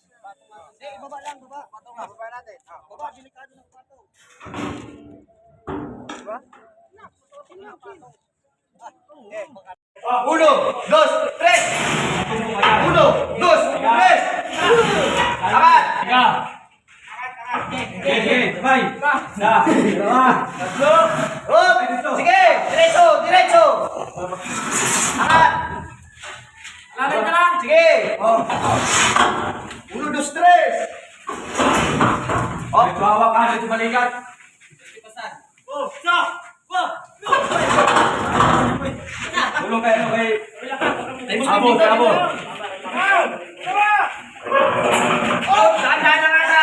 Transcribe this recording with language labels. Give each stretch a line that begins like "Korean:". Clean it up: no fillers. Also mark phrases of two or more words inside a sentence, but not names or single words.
Filipino: Hindi, ibaba lang, baba. Pato nga, baba natin. Baba, delikado ng pato. Diba?
Spanish: Uno, dos, tres. Uno, dos, tres.
Filipino: Angat. Sige, sabay. Isa, dalawa, tatlo. Hop. Sige, diretso, diretso. Angat. Lamit na lang. Sige.
Spanish: Uno, dos, tres.
Filipino: Oh, bawa ka dito balikat. Tulong kayo kay Abo, kay Abo. Oh, dahan-dahan na nga.